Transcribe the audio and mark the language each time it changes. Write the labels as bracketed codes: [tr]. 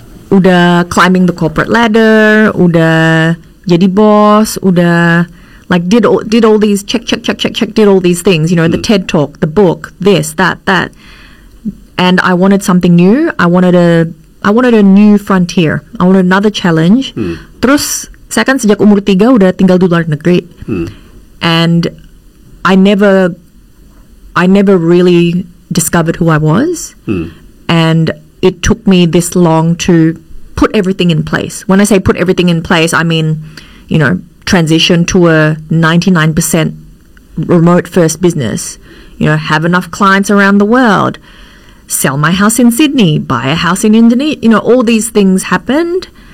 [id] Udah [en] climbing the corporate ladder, [id] udah jadi [en] boss, [id] udah [en] like did all these check, did all these things, the TED Talk, the book, this, that. And I wanted something new. I wanted a new frontier. I wanted another challenge. [id] Terus saya kan sejak umur 3 udah tinggal di luar negeri. [en] And I never really discovered who I was. And it took me this long to put everything in place. When I say put everything in place, I mean, transition to a 99% remote first business, have enough clients around the world, sell my house in Sydney, buy a house in Indonesia, all these things happened.